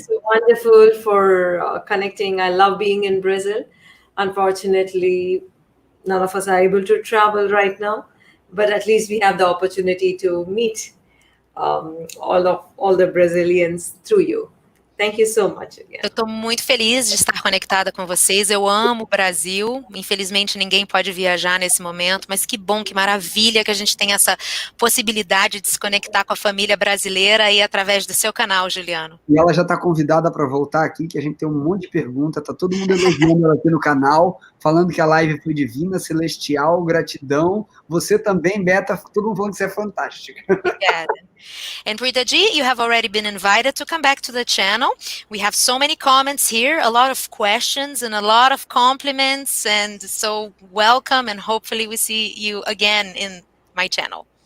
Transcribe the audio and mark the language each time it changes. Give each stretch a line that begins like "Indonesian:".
English: So wonderful for connecting. I love being in Brazil. Unfortunately, none of us are able to travel right now, but at least we have the opportunity to meet all the Brazilians through you. Thank you so much again.
Portuguese: Eu estou muito feliz de estar conectada com vocês. Eu amo o Brasil. Infelizmente, ninguém pode viajar nesse momento, mas que bom, que maravilha que a gente tem essa possibilidade de se conectar com a família brasileira aí através do seu canal, Juliano. E ela já está convidada para voltar aqui, que a gente tem um monte de perguntas. Tá todo mundo elogiando ela aqui no canal, falando que a live foi divina, celestial, gratidão. Você também, Beta, todo mundo falando que você é fantástica. Obrigada.
English: And Preethaji, you have already been invited to come back to the channel. We have so many comments here, a lot of questions and a lot of compliments, and so welcome, and hopefully we see you again in my channel.